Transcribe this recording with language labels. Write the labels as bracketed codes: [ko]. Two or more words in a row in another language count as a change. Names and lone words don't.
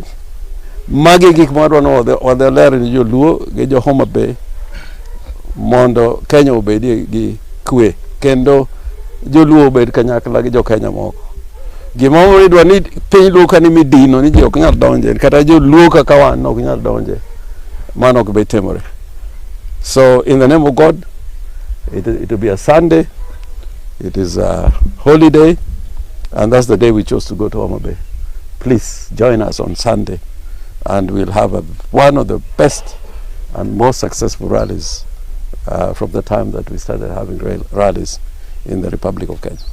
[luo] Magi gik madwa no odhe ler ni joluo gi jo HOMA BAY mondo Kenya obedie gi kwe, kendo joluo obed kanyakla gi jo Kenya moko. Gima idwa ni piny luka ni midino ni ji ok nyal donje, kata joluo kaka wan ok nyal donje. Mano ok be timore. [en] So in the name of God, it will be a Sunday. It is a holiday, and that's the day we chose to go to HOMA BAY. Please join us on Sunday, and we'll have one of the best and most successful rallies from the time that we started having rallies in the Republic of Kenya.